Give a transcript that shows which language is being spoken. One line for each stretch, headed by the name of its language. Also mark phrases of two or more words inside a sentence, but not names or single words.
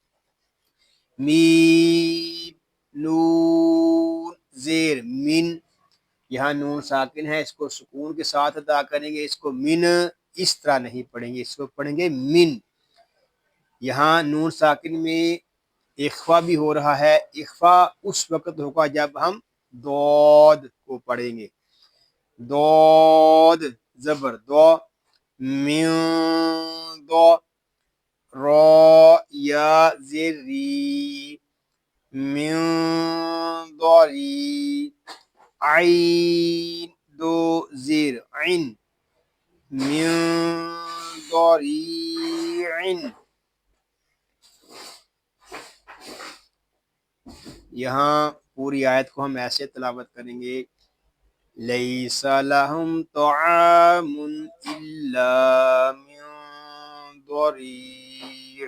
Urdu: میم نون زیر من، یہاں نون ساکن ہے، اس کو سکون کے ساتھ ادا کریں گے، اس کو من اس طرح نہیں پڑھیں گے، اس کو پڑھیں گے من۔ یہاں نون ساکن میں اخفا بھی ہو رہا ہے. اخفا اس وقت ہوگا جب ہم دود کو پڑھیں گے. دود زبر دو، من دو، را یا زیر ری، من دوری، عین دو زیر عین، من دوری. یہاں پوری آیت کو ہم ایسے تلاوت کریں گے.
Arabic: لیس لہم طعام الا من ضریع.